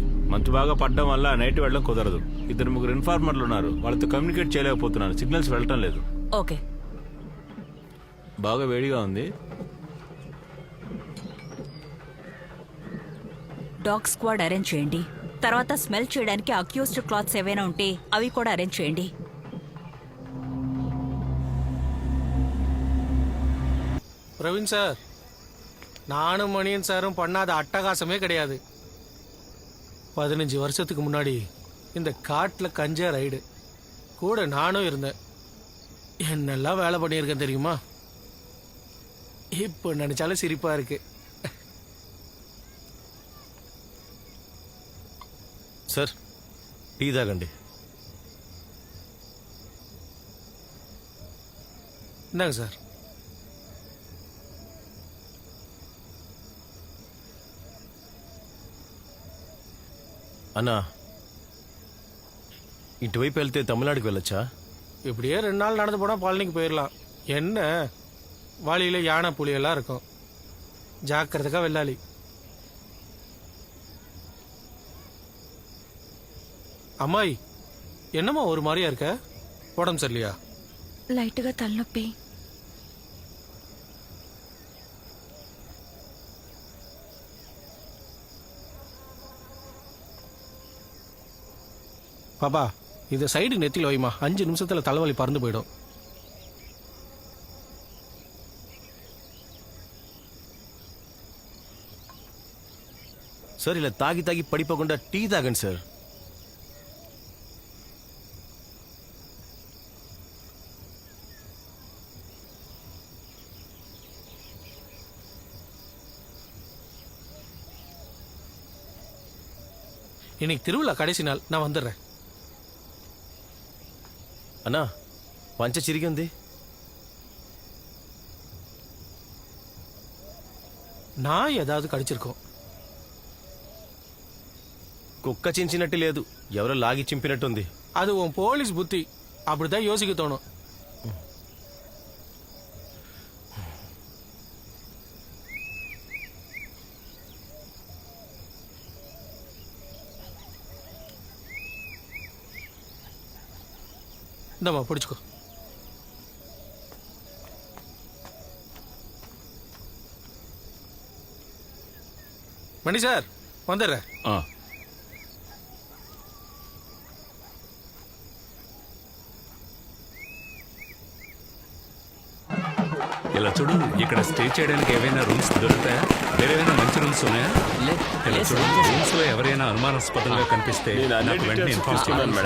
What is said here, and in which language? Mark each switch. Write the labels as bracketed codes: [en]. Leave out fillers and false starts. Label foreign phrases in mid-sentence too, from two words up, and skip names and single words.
[te] మంచు బాగా పడ్డం వల్ల నైట్ వెళ్ళడం కుదరదు. 2-3 ఇన్ఫార్మర్లు ఉన్నారు, వాళ్ళతో కమ్యూనికేట్ చేయలేకపోతున్నాను. సిగ్నల్స్ వెళ్ళటం లేదు. ఓకే. బాగా వేడిగా ఉంది. [en] dog squad arrange [te] చేయండి. తర్వాత స్మెల్ చేయడానికి [en] accused clothes [te] ఏవైనా ఉంటే అవి కూడా అరేంజ్ చేయండి. [ta] பிரவீன் சார், நானும் மணியன் சாரும் பண்ணாத அட்டகாசமே கிடையாது. 15 வருஷத்துக்கு முன்னாடி இந்த காட்டில் கஞ்சா ரைடு கூட நானும் இருந்தேன். என்னெல்லாம் வேலை பண்ணியிருக்கேன் தெரியுமா? இப்போ நினைச்சாலும் சிரிப்பா இருக்கு. [te] సార్, టీ తాగండి. [ta] இந்தாங்க சார். [te] అన్నా, ఇటువైపు వెళ్తే తమిళనాడుకి వెళ్ళొచ్చా? [ta] இப்படியே 2 நாள் நடந்து போனால் பழனிக்கு போயிடலாம். என்ன வழியில் யானை புலியெல்லாம் இருக்கும். ஜாக்கிரதைக்கா வெள்ளாளி. అమ్మాయి, என்னம்மா ஒரு மாதிரியா இருக்க? உடம்பு சரியில்லையா? [te] లైట్గా తలనొప్పి. [ta] பாப்பா, இதை சைடு நெத்தியில் வைமா. 5 நிமிஷத்தில் தலைவலி பறந்து போயிடும். [te] సార్ ఇలా తాగి తాగి పడిపోకుండా టీ తాగండి సార్. [ta] இன்னைக்கு திருவிழா கடைசி நாள், நான் வந்துடுறேன். [te] అన్నా పంచ చిరిగి ఉంది. [ta] நான் ஏதாவது கடிச்சிருக்கோம். [te] కుక్క చించినట్టు లేదు, ఎవరో లాగి చింపినట్టుంది. [ta] அது உன் போலீஸ் புத்தி, அப்படிதான் யோசிக்க தோணும். இந்தம்மா பிடிச்சுக்கோ. மணி சார் வந்துடுறேன். [te] ఇలా చూడు, ఇక్కడ స్టే చేయడానికి ఏవైనా రూమ్స్ దొరుకుతాయా? వేరేమైనా మంచి రూమ్స్ ఉన్నాయా? ఇలా చూడు, రూమ్స్ లో ఎవరైనా అనుమానాస్పదంగా కనిపిస్తే నాకు వెంటనే ఇన్ఫార్మ్ చేయాలి మేడం.